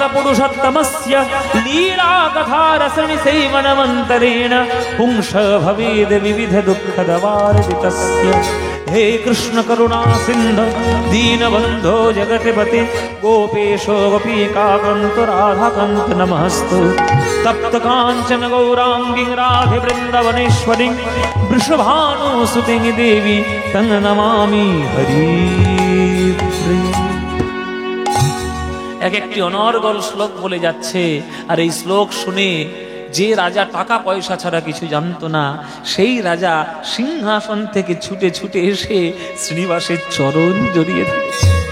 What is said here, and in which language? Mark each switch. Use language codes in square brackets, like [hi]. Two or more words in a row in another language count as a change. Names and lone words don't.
[sa] पुरुषोत्तमस्य लीला कथा रसनि सेवनमन्तरेण पुंस भवेद् विविध दुःखदवार्दितस्य हे कृष्ण करुणा सिन्धु दीनबन्धो जगत्पते गोपेशो गोपीकान्त राधाकान्त नमस्तु तप्त काञ्चन गौराङ्गी राधे वृन्दवनेश्वरी वृषभानुसुते देवी तं नमामि हरि। [bn] এক একটি অনর্গল শ্লোক বলে যাচ্ছে, আর এই শ্লোক শুনে যে রাজা টাকা পয়সা ছাড়া কিছু জানতো না, সেই রাজা সিংহাসন থেকে ছুটে ছুটে এসে শ্রীনিবাসের চরণ জড়িয়ে ধরেছে,